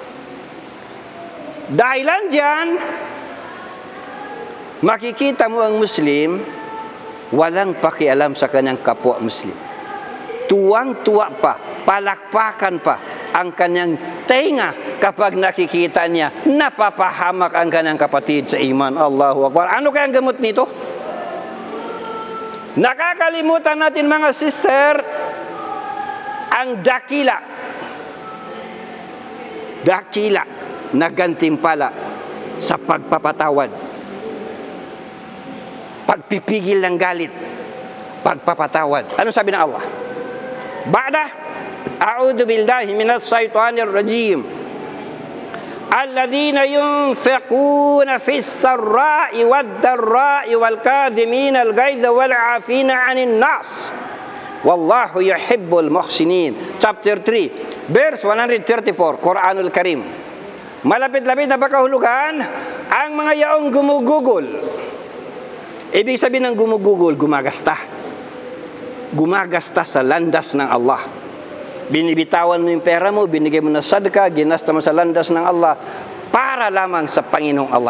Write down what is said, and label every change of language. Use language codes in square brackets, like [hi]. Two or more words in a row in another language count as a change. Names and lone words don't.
[tl] Dahilan dyan, makikita mo ang Muslim, walang pakialam sa kanyang kapwa Muslim. Tuwang-tuwa pa, palakpakan pa ang kanyang tenga kapag nakikita niya napapahamak ang kanyang kapatid sa iman. [ar] الله أكبر. [tl] Ano kaya ang gamot nito? Nakakalimutan natin mga sister ang dakila. Dakila na gantimpala sa pagpapatawad. Pagpipigil ng galit. Pagpapatawad. Ano sabi ng Allah? [ar] بعد أعوذ بالله من الشيطان الرجيم. الذين ينفقون في السراء والضراء والكاظمين الغيظ والعافين عن الناس. والله يحب المحسنين. [en] Chapter 3, verse 134, [ar] القرآن الكريم. [tl] Malapit-lapit na pakahulugan ang mga yaong gumugugol. Ibig sabihin ng gumugugol, gumagasta. gumagasta sa landas ng Allah. Binibitawan mo yung pera mo, binigay mo na sadaka, ginasta mo sa landas ng Allah para lamang sa Panginoong Allah.